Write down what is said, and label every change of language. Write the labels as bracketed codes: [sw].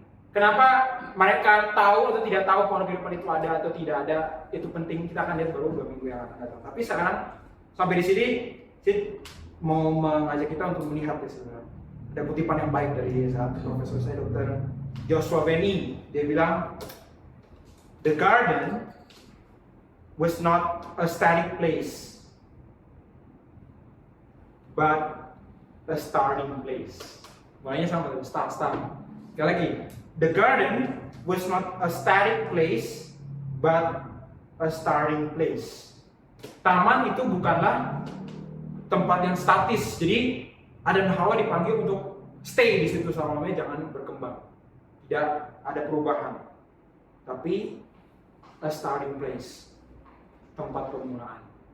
[id] Kenapa mereka tahu atau tidak tahu pohon kehidupan itu ada atau tidak ada? Itu penting. Kita akan lihat baru 2 minggu yang akan datang. Tapi sekarang sampai di sini, saya mau mengajak kita untuk melihat ya saudara. Ada kutipan yang baik dari saat profesor saya Dr. Joshua Benny. Dia bilang, [en] "The garden was not a static place, but a starting place." [id] Maknanya sama, start. Sekali lagi, [en] the garden was not a static place, but a starting place. [id] Taman itu bukanlah tempat yang statis. Jadi Adam dan Hawa dipanggil untuk [en] stay [id] di situ selama-lamanya, jangan berkembang. Tidak ada perubahan. Tapi [en] a starting place, [id] tempat permulaan.